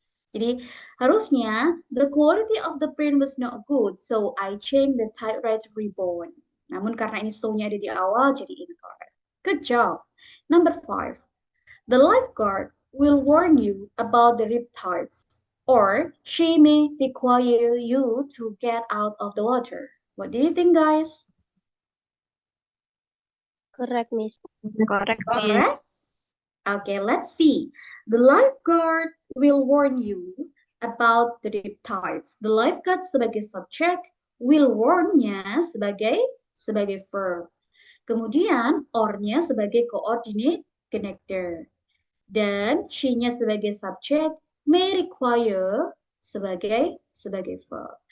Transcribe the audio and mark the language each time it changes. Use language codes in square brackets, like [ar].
[id] Jadi, harusnya [en] the quality of the print was not good, so I changed the typewriter ribbon. [id] Namun karena ini so-nya ada di awal, jadi incorrect. [en] Good job. Number 5. The lifeguard will warn you about the riptides, or she may require you to get out of the water. What do you think, guys? Correct, Miss. Correct, Correct? Okay, let's see. The lifeguard will warn you about the riptides. [id] The lifeguard sebagai subject, will warn-nya sebagai verb. Kemudian or-nya sebagai coordinate connector. Dan she-nya sebagai subject, may require sebagai verb.